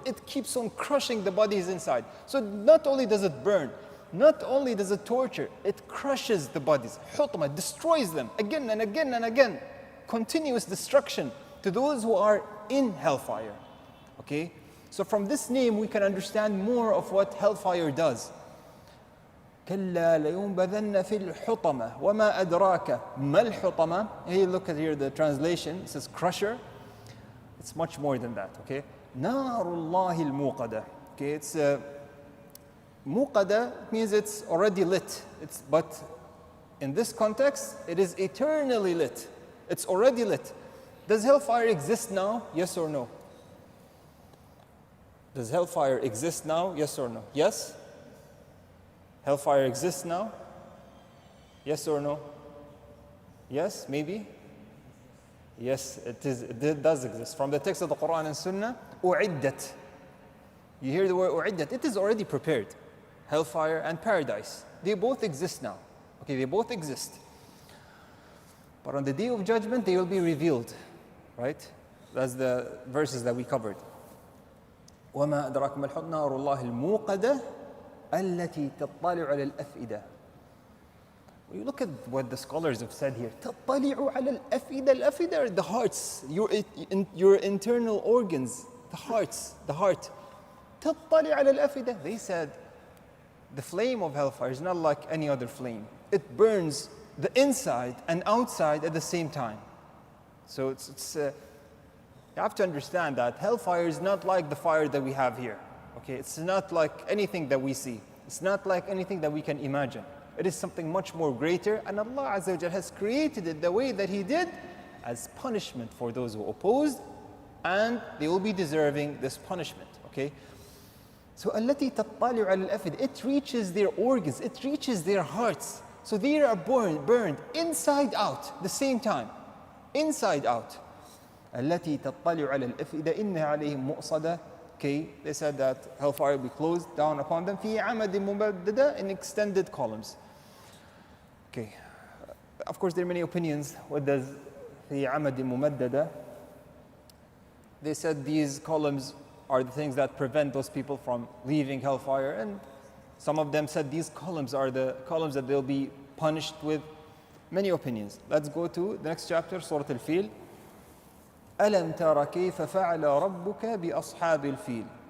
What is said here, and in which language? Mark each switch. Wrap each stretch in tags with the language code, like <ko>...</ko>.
<en>It keeps on crushing the bodies inside. So not only does it burn, not only does it torture, it crushes the bodies. Hutama, destroys them again and again and again. Continuous destruction to those who are in hellfire. Okay? So from this name we can understand more of what hellfire does.</en> <ar>كلا لينبذن في الحطمة وما أدراك ما الحطمة.</ar> <en>Hey, look at here the translation. It says crusher. It's much more than that. Okay,</en> <ar>نار الله الموقدة.</ar> <en>Okay, it's موقدة means it's already lit. But in this context, it is eternally lit. It's already lit. Does hellfire exist now? Yes or no? Does hellfire exist now? Yes or no? Yes? Hellfire exists now? Yes or no? Yes, maybe? Yes, it does exist. From the text of the Qur'an and Sunnah, أُعِدَّت. You hear the word أُعِدَّت, it is already prepared. Hellfire and paradise, they both exist now. Okay, they both exist. But on the day of judgment, they will be revealed. Right? That's the verses that we covered.</en> <ar>وَمَا أَدْرَاكَ مَا الْحُطْمَةُ نَارُ اللَّهِ الْمُوقَدَةُ التي تطلع على الأفئدة.</ar> <en>When you look at what the scholars have said here,</en> <ar>تطلع على الأفئدة.</ar> <en>الأفئدة are the hearts, your internal organs, the heart.</en> <ar>تطلع على الأفئدة.</ar> <en>They said the flame of hellfire is not like any other flame. It burns the inside and outside at the same time. So you have to understand that hellfire is not like the fire that we have here. Okay, it's not like anything that we see. It's not like anything that we can imagine. It is something much more greater, and Allah Azza wa Jalla has created it the way that He did as punishment for those who opposed, and they will be deserving this punishment. Okay? So</en> <ar>التي تطلع على الأفئدة,</ar> <en>it reaches their organs, it reaches their hearts. So they are burned inside out the same time. Inside out.</en> <ar>التي تطلع على الأفئدة إنها عليهم مؤصدة.</ar> <en>Okay, they said that hellfire will be closed down upon them</en> <ar>في عمد ممددة,</ar> <en>in extended columns. Okay, of course there are many opinions. What does</en> <ar>في عمد ممددة?</ar> <en>They said these columns are the things that prevent those people from leaving hellfire, and some of them said these columns are the columns that they'll be punished with. Many opinions. Let's go to the next chapter, Surat Al-Fil.</en> <ar>أَلَمْ تَرَ كَيْفَ فَعَلَ رَبُّكَ بِأَصْحَابِ الْفِيلِ.</ar>